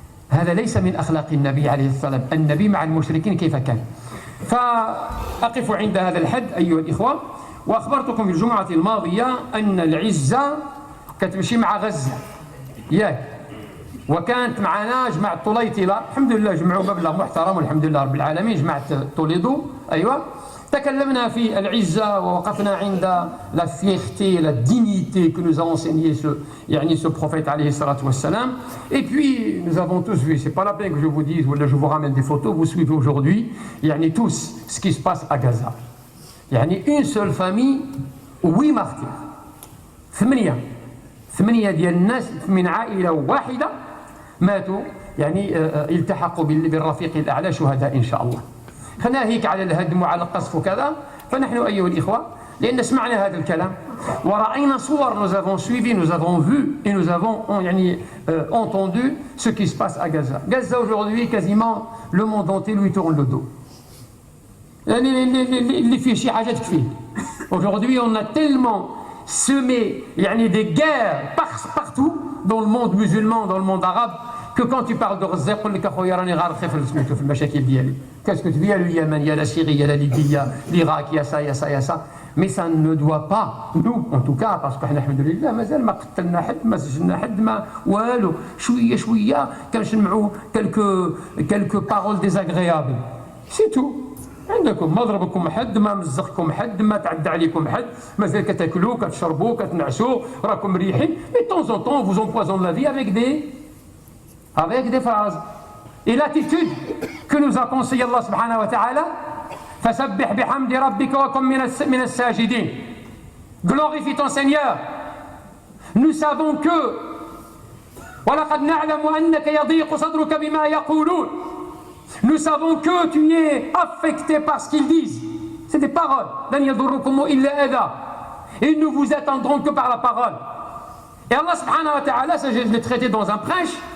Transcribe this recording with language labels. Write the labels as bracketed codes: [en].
[ar] هذا ليس من أخلاق النبي عليه الصلاة والسلام. النبي مع المشركين كيف كان؟ فأقف عند هذا الحد أيها الإخوة. وأخبرتكم في الجمعة الماضية أن العزة كتمشي مع غزة ياك، وكانت معنا جماعة طليطلة الحمد لله، جمعوا مبلغ محترم والحمد لله رب العالمين، جماعة توليدو أيوة. تكلمنا في العزة ووقفنا عند [fr] la fierté, la dignité que nous a enseigné ce prophète alayhi salatu wassalam. Et puis nous avons tous vu, c'est pas la peine que je vous dise ou je vous ramène des photos, vous suivez aujourd'hui tous ce qui se passe à Gaza. Une seule famille 8 martyrs، [ar] 8 ديال الناس من عائلة واحدة ماتوا، التحقوا بالرفيق الأعلى شهداء إن شاء الله. ناهيك على الهدم وعلى القصف وكذا، فنحن أيها الإخوة لأن سمعنا هذا الكلام ورأينا صور، [fr] nous avons suivi, nous avons vu et nous avons entendu ce qui se passe à Gaza. Gaza aujourd'hui, quasiment le monde entier lui tourne le dos. [ar] اللي فيه شي حاجة تكفيه. [fr] Aujourd'hui on a tellement semé des guerres partout dans le monde musulman, dans le monde arabe, que quand tu parles de Gaza [ar] يقول لك اخويا راني غارق في المشاكل ديالي. [fr] Qu'est-ce que tu dis? Il y a le Yémen, il y a la Syrie, il y a la Libye, il y a l'Irak, il y a ça, il y a ça, il y a ça. Mais ça ne doit pas, nous en tout cas, parce que [ar] الحمد لله مازال ما قتلنا حد، ما سجلنا حد، ما والو، شوية كنسمعوا [fr] quelques paroles désagréables. C'est tout. [ar] عندكم ما ضربكم حد، ما مزقكم حد، ما تعدى عليكم حد، مازال كتاكلوا كتشربوا كتنعسوا راكم مريحين. [fr] Mais de temps en temps on vous empoisonne la vie avec des phrases. Et l'attitude que nous a conseillé Allah subhanahu wa ta'ala, [ar] فسبح بحمد ربك وكن من الساجدين. [fr] Glorifie ton Seigneur. Nous savons que [ar] ولقد نعلم أنك يضيق صدرك بما يقولون. [fr] Nous savons que tu es affecté par ce qu'ils disent. C'est des paroles. [ar] لن يضركم إلا أذى. [fr] Et nous vous attendrons que par la parole. Et Allah subhanahu wa ta'ala, ça je l'ai traité dans un prêche.